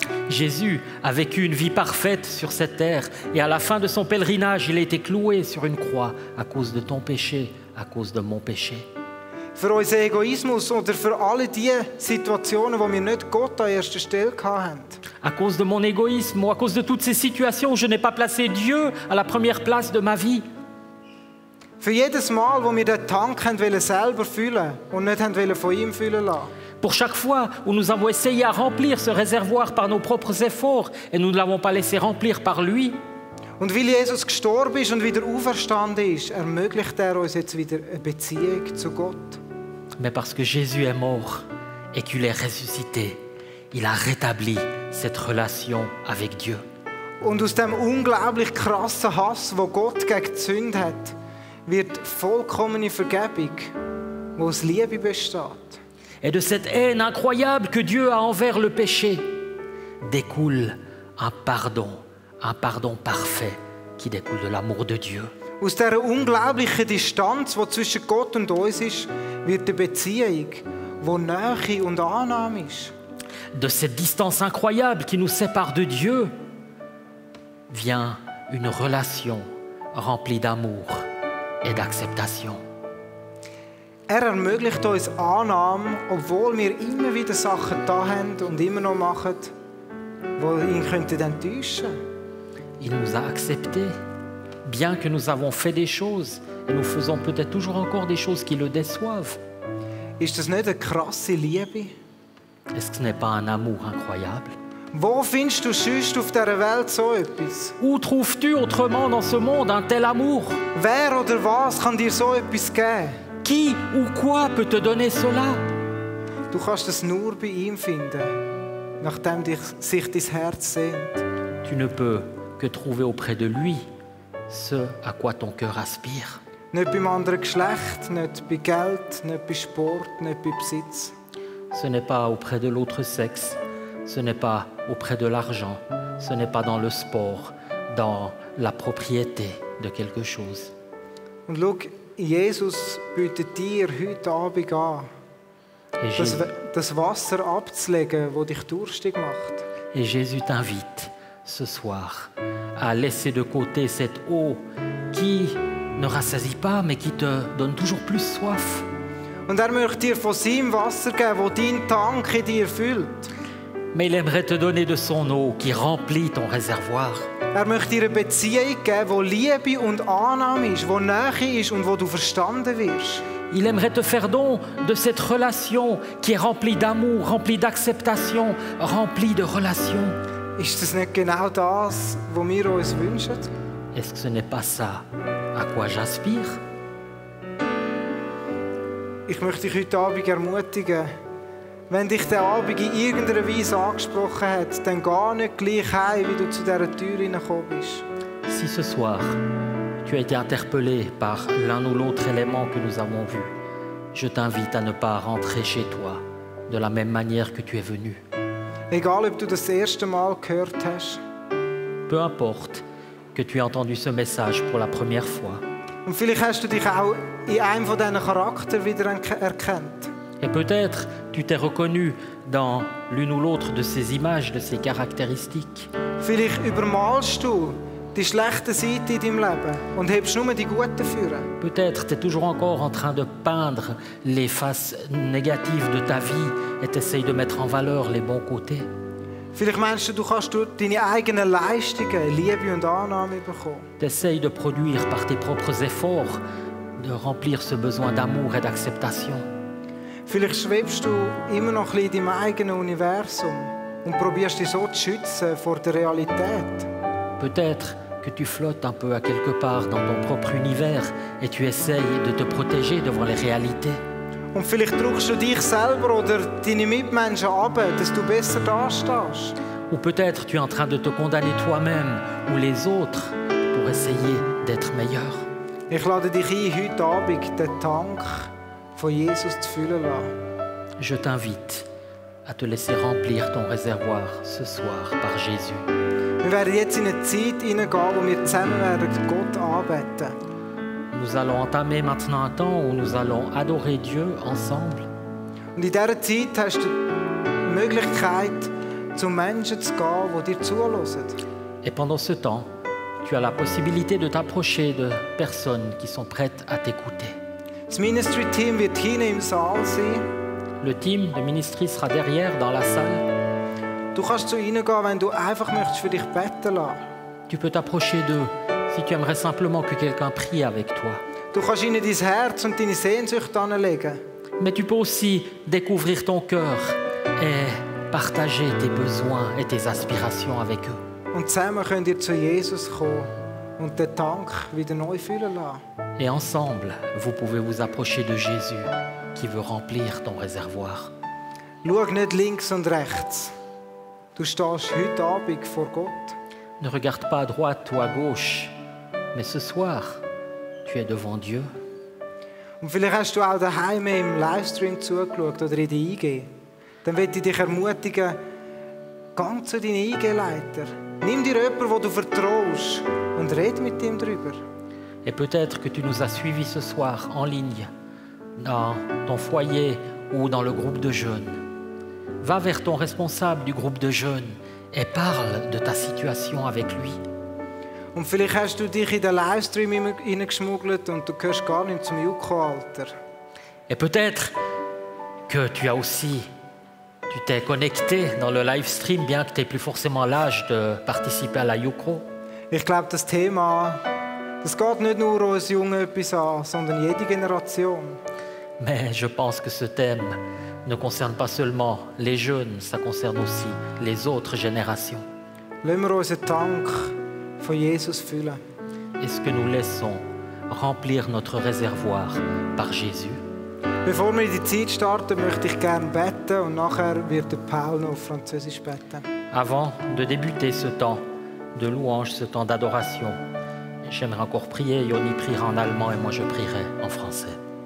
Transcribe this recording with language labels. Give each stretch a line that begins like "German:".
French: Jésus a vécu une vie parfaite sur cette terre et à la fin de son pèlerinage, il a été cloué sur une croix à cause de ton péché, à cause de mon péché.
German: Für unseren Egoismus oder für alle die Situationen, wo wir nicht Gott an erster Stelle hatten.
French: À cause de mon égoïsme ou à cause de toutes ces situations où je n'ai pas placé Dieu à la première place de ma vie.
German: Für jedes Mal, wo wir den Tank selber füllen und nicht von ihm füllen lassen.
French: Pour chaque fois où nous avons essayé à remplir ce réservoir par nos propres efforts et nous ne l'avons pas laissé remplir par lui.
German: Und weil Jesus gestorben ist und wieder auferstanden ist, ermöglicht uns jetzt wieder eine Beziehung zu Gott.
French: Mais parce que Jésus est mort et qu'il est ressuscité, il a rétabli cette relation avec Dieu.
German: Und aus dem unglaublich krassen Hass, wo Gott gegen die Sünde hat, wird vollkommene Vergebung, wo aus Liebe besteht.
French: Et de cette haine incroyable que Dieu a envers le péché, découle un pardon parfait qui découle de l'amour de Dieu.
German: Aus dieser unglaublichen Distanz, die zwischen Gott und uns ist, wird eine Beziehung, die Nähe und Annahme ist.
French: De cette distance incroyable qui nous sépare de Dieu, vient une relation remplie d'amour et d'acceptation.
German: Ermöglicht uns Annahme, obwohl wir immer wieder Sachen da haben und immer noch machen, die ihn enttäuschen könnten.
French: Il nous a acceptés, bien que nous avons fait des choses et nous faisons peut-être toujours encore des choses qui le déçoivent.
German: Ist das nicht eine krasse Liebe?
French: Est-ce que ce n'est pas un amour incroyable?
German: Wo findest du sonst auf dieser Welt so etwas?
French: Où trouves-tu autrement dans ce monde un tel amour?
German: Wer oder was kann dir so etwas geben?
French: Qui ou quoi peut te donner cela?
German: Du kannst es nur bei ihm finden, nachdem sich dein Herz sehnt.
French: Tu ne peux que trouver auprès de lui ce à quoi ton cœur aspire.
German: Nicht beim anderen Geschlecht, nicht bei Geld, nicht bei Sport, nicht bei Besitz.
French: Ce n'est pas auprès de l'autre sexe, ce n'est pas auprès de l'argent, ce n'est pas dans le sport, dans la propriété de quelque chose.
German: Und schau, Jesus bietet dir heute Abend an, das Wasser abzulegen, das dich durstig macht.
French: Et Jésus t'invite ce soir à laisser de côté cette eau qui ne rassasie pas, mais qui te donne toujours plus soif.
German: Und möchte dir von seinem Wasser geben, das deinen Tank in dir füllt.
French: Mais il aimerait te donner de son eau qui remplit ton réservoir.
German: Möchte dir eine Beziehung geben, wo Liebe und Annahme ist, wo Nähe ist und wo du verstanden wirst.
French: Il aimerait te faire don de cette relation qui est remplie d'amour, remplie d'acceptation, remplie de relations.
German: Ist das nicht genau das, was wir uns wünschen?
French: Est-ce que ce n'est pas ça à quoi j'aspire?
German: Ich möchte dich heute Abend ermutigen, wenn dich der Abend in irgendeiner Weise angesprochen hat, dann geh nicht gleich heim, wie du zu dieser Tür hineingekommen bist.
French: Si ce soir, tu as été interpellé par l'un ou l'autre élément que nous avons vu, je t'invite à ne pas rentrer chez toi de la même manière que tu es venu.
German: Egal, ob du das erste Mal gehört hast.
French: Peu importe que tu aies entendu ce message pour la première fois.
German: Und vielleicht hast du dich auch in einem von diesen Charakteren wieder erkannt.
French: Et peut-être tu t'es reconnu dans l'une ou l'autre de ces images, de ces caractéristiques.
German: Vielleicht übermalst du die schlechten Seiten in deinem Leben und hebst nur die guten führen.
French: Peut-être tu es toujours encore en train de peindre les faces négatives de ta vie et tu essayes de mettre en valeur les bons côtés.
German: Vielleicht meinst du, du kannst durch deine eigenen Leistungen Liebe und Annahme bekommen.
French: Tu essayes de produire par tes propres efforts, de remplir ce besoin d'amour et d'acceptation.
German: Vielleicht schwebst du immer noch ein bisschen in deinem eigenen Universum. und probierst dich so zu schützen vor der Realität.
French: Peut-être que tu flottes un peu à quelque part dans ton propre univers et tu essayes de te protéger devant les réalités.
German: Und vielleicht drückst du dich selber oder deine Mitmenschen ab, dass du besser dastehst.
French: Ou peut-être tu es en train de te condamner toi-même ou les autres pour essayer d'être meilleur.
German: Ich lade dich ein, heute Abend den Tank von Jesus zu füllen lassen.
French: Je t'invite à te laisser remplir ton réservoir ce soir par Jésus.
German: Wir werden jetzt in eine Zeit hineingehen, wo wir zusammen werden Gott anbeten.
French: Nous allons entamer maintenant un temps où nous allons adorer Dieu ensemble.
German: Und in dieser Zeit hast du die Möglichkeit, zu Menschen zu gehen, die dir zuhören.
French: Et pendant ce temps, tu as la possibilité de t'approcher de personnes qui sont prêtes à t'écouter.
German: Das Ministry-Team wird hinten im Saal sein.
French: Le team de ministry sera derrière dans la salle.
German: Du kannst zu ihnen gehen, wenn du einfach möchtest für dich beten lassen.
French: Tu peux t'approcher d'eux si tu aimerais simplement que quelqu'un prie avec toi.
German: Du kannst ihnen dein Herz und deine Sehnsucht anlegen.
French: Mais tu peux aussi découvrir ton cœur et partager tes besoins et tes aspirations avec eux.
German: Und zusammen könnt ihr zu Jesus kommen und den Tank wieder neu füllen lassen.
French: Et ensemble, vous pouvez vous approcher de Jésus qui veut remplir ton réservoir.
German: Schau nicht links und rechts. Du stehst heute Abend vor Gott.
French: Ne regarde pas à droite ou à gauche, mais ce soir, tu es devant Dieu.
German: Und vielleicht hast du auch daheim im Livestream zugeschaut oder in die IG. Dann möchte ich dich ermutigen, geh zu deinen IG-Leiter. Nimm dir jemanden, den du vertraust und red mit ihm darüber.
French: Et peut-être que tu nous as suivis ce soir en ligne, dans ton foyer ou dans le groupe de jeunes. Va vers ton responsable du groupe de jeunes et parle de ta situation avec lui.
German: Und vielleicht hast du dich in den Livestream hineingeschmuggelt und du gehörst gar nicht zum Juko-Alter.
French: Et peut-être que tu t'es connecté dans le live stream, bien que tu n'aies plus forcément l'âge de participer à la Yuko.
German: Ich glaube, das Thema, das geht nicht nur uns Jungen etwas an, sondern jede Generation.
French: Mais je pense que ce thème ne concerne pas seulement les jeunes, ça concerne aussi les autres générations.
German: Lassen wir unseren Tank von Jesus füllen.
French: Est-ce que nous laissons remplir notre réservoir par Jésus?
German: Bevor wir in die Zeit starten, möchte ich gerne beten und nachher wird Paul noch auf Französisch beten.
French: Avant de débuter ce temps de louange, ce temps d'adoration, j'aimerais encore prier. Yoni priera en allemand et moi je prierai en français.